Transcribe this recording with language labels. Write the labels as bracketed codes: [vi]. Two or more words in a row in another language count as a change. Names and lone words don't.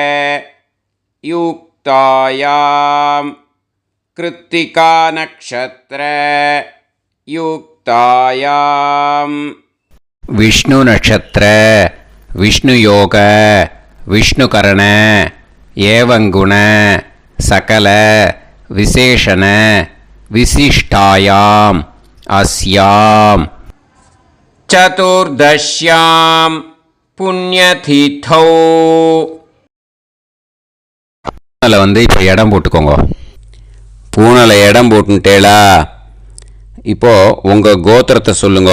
[sa] युक्तायां कृत्तिका नक्षत्र युक्तायां विष्णु नक्षत्र विष्णु योग विष्णुकरण एवं गुण सकल विशेषण विशिष्टायां अस्यां चतुर्दश्यां पुण्यतिथौ. [ta] பூனலை இப்போ இடம் போட்டுக்கோங்க. பூனலை இடம் போட்டுட்டேளா? இப்போது உங்கள் கோத்திரத்தை சொல்லுங்க.